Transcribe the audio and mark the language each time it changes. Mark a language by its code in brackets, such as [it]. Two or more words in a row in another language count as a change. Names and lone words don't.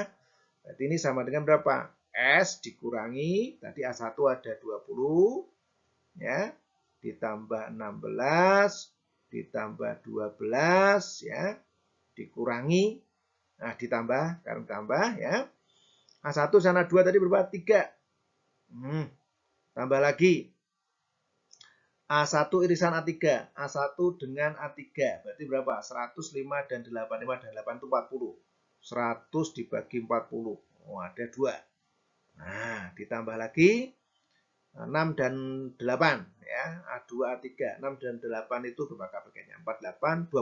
[id] Berarti ini sama dengan berapa? S dikurangi, tadi A1 ada 20 ya. Ditambah 16, ditambah 12 ya, dikurangi, nah ditambah, karena tambah ya. A1 sana 2 tadi berapa? 3. Tambah lagi. A1 irisan A3. A1 dengan A3. Berarti berapa? 105 dan 8. 5 dan 8 itu 40. 100 dibagi 40. Oh, ada 2. Nah, ditambah lagi 6 dan 8 ya. A2, A3. 6 dan 8 itu berapa KPK-nya?